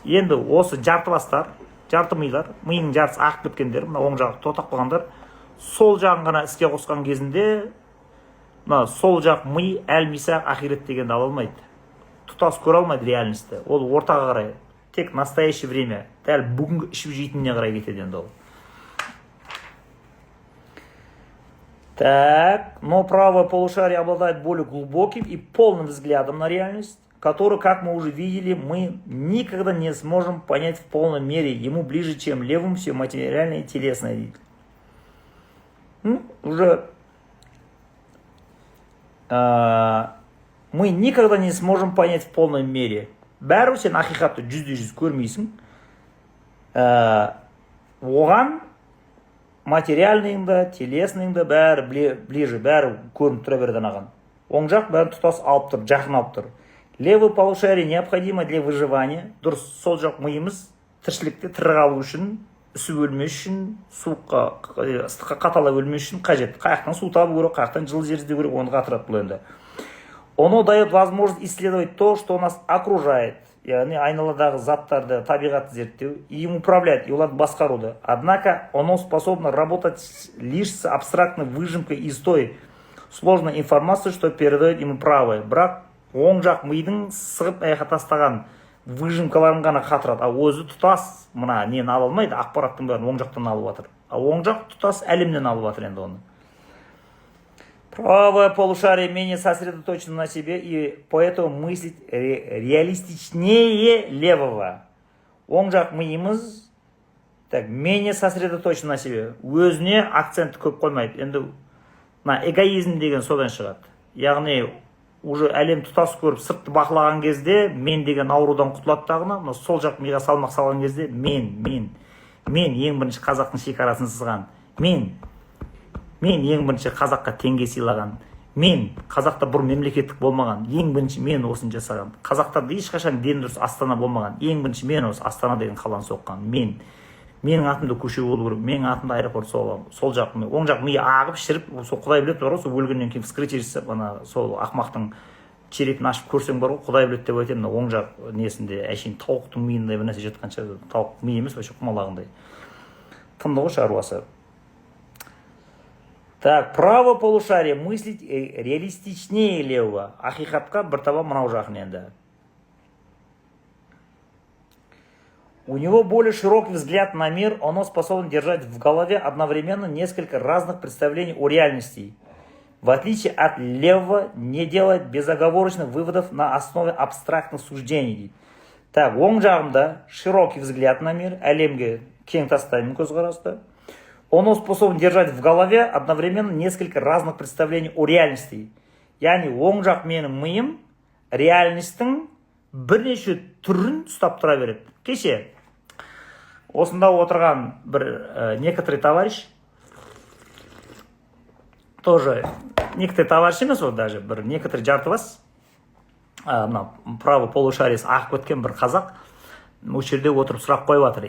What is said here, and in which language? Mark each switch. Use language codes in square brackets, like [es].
[kk] Енді осы жартыластар, жарты милар, миының жартысы ағып кеткендер, мына оң жағы тотақ болғандар, сол жағын ғана іске қосқан кезінде, сол жақ ми әлмисақ ақирет дегенді ала алмайды. Тұтас көре алмайды реальності. Ол ортаға қарай, тек [ru] настоящее время, [kk] дәл бүгінгі ішіп жейтініне қарай кетеді енді ол. [ru] Так, но правое полушарие обладает более глубоким и полным взглядом на реальность, который, как мы уже видели, мы никогда не сможем понять в полной мере. Ему ближе, чем левым, все материальное и телесное. Уже мы никогда не сможем понять в полной мере. [kk] Бәрі сен ақиқатты жүзде-жүз көрмейсің. Оған материальныйың да, телесныйың да бәрі ближе, бәрі көрініп тұра берді анаған. Оң жақ бәрі тұтас алып тұр, жақын алып тұр. [ru] Левый полушарие необходимо для выживания. [kk] Дұрыс, сол жақ миымыз тіршілікте тірі қалу үшін үсіп өлмес үшін, суыққа, ыстыққа қаталап өлмес үшін қажет. Қаяқтан су табу керек, қаяқтан жылы жер іздеу керек, оны қатырады бұл енді. [ru] Оно дает возможность исследовать то, что нас окружает, [kk] яғни айналадағы заттарды, табиғатты зерттеу, [ru] и им управлять, и [kk] оларды басқаруды. [ru] Однако оно способно работать лишь с абстрактной выжимкой из той сложной информации, что передает ему правое. [kk] Бірақ оң жақ мидың сығып аяққа тастаған выжимкаларын ғана қатырады. А өзі тұтас мына нені ала алмайды, ақпараттың бәрін оң жақтан алып жатыр. А оң жақ тұтас әлемнен алып жатыр енді оны. [ru] Правое полушарие менее сосредоточено на себе и поэтому мыслить реалистичнее левого. [kk] Оң жақ миымыз [ru] менее сосредоточен на себе. [kk] Өзіне акцентті көп қоймайды. Енді эгоизм деген содан шығады. Яғни уже әлем тұтас көріп сыртты бақылаған кезде мен деген аурудан құтылады дағына, сол жақ миға салмақ салған кезде мен ең бірінші қазақтың шекарасын сызған, мен ең бірінші қазаққа теңге сыйлаған, мен қазақта бұрын мемлекеттік болмаған, ең бірінші мен осыны жасаған, қазақтарда ешқашан дені дұрыс Астана болмаған, ең бірінші мен осы Астана деген қаланы соққан, менің атымда көше болу керек, менің атымда аэропорт сол жақ ми, оң жақ ми ағып шіріп, сол Құдай біледі бар ғой, сол өлгеннен кейін вскрытие жасап, сол ақмақтың черетін ашып көрсең бар ғой, Құдай біледі деп айтемін, оң жақ несінде әшейін тауықтың миындай бір нәрсе жатқанша, тауық ми емес, вообще құмалағындай. Тымды ғой шаруасы. [ru] Так, право полушарие мыслить реалистичнее левого. [kk] Ақиқатқа бір таба мынау жақын енді. [ru] У него более широкий взгляд на мир, оно способно держать в голове одновременно несколько разных представлений о реальности. В отличие от левого, не делает безоговорочных выводов на основе абстрактных суждений. [kk] Так, оң жағымда [ru] широкий взгляд на мир, [kk] әлемге кең тастаймын көзқарасты. [ru] Оно способно держать в голове одновременно несколько разных представлений о реальности. [kk] Яғни оң жақ менің миым реальностың бірнеше түрін ұстап тұра береді. Кеше осында отырған бір [ru] некоторый товарищ, тоже некоторый товарищ [kk] емес ол даже, бір некоторый жартыбас, право полушариясы ағып кеткен бір қазақ, осы жерде отырып сұрақ қойып жатыр.